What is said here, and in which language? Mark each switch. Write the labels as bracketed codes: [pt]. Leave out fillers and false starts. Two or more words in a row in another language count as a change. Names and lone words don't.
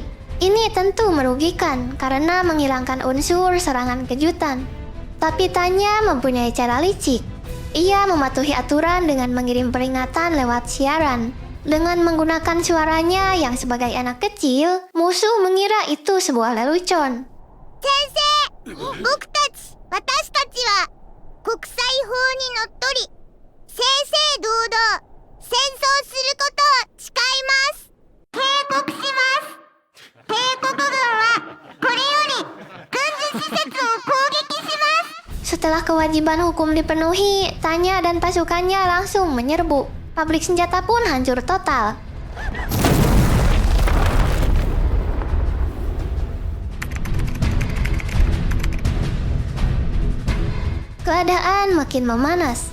[id] Ini tentu merugikan karena menghilangkan unsur serangan kejutan. Tapi Tanya mempunyai cara licik. Ia mematuhi aturan dengan mengirim peringatan lewat siaran. Dengan menggunakan suaranya yang sebagai anak kecil, musuh mengira itu sebuah lelucon. [ja] Sensei, 私たちは国際法にのっとり、正々堂々戦争することを誓います。警告します。帝国軍はこれより軍事施設を攻撃します。 [id] Setelah kewajiban hukum dipenuhi, Tanya dan pasukannya langsung menyerbu. Pabrik senjata pun hancur total. Keadaan makin memanas.